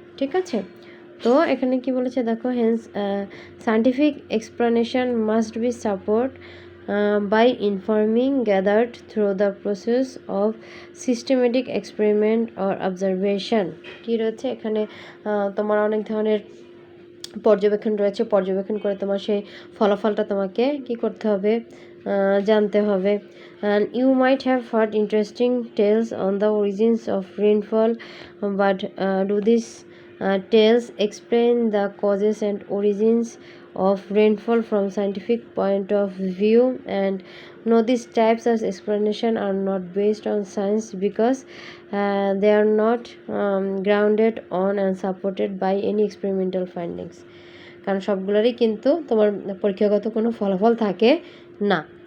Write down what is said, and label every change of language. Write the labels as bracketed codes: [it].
[bn] ঠিক আছে, তো এখানে কি বলেছে দেখো, [en] Hence scientific explanation must be support by informing gathered through the process of systematic experiment or observation. [bn] কি রয়েছে এখানে, তোমার অনেক ধরনের পর্যবেক্ষণ রয়েছে, পর্যবেক্ষণ করে তোমার সেই ফলাফলটা তোমাকে কি করতে হবে, জানতে হবে। [en] And you might have heard interesting tales on the origins of rainfall, but do these tales explain the causes and origins of rainfall from scientific point of view? And no, these types of explanation are not based on science because they are not grounded on and supported by any experimental findings. [bn] কারণ সবগুলোরই কিন্তু তোমার পরীক্ষাগত কোনো ফলাফল থাকে না।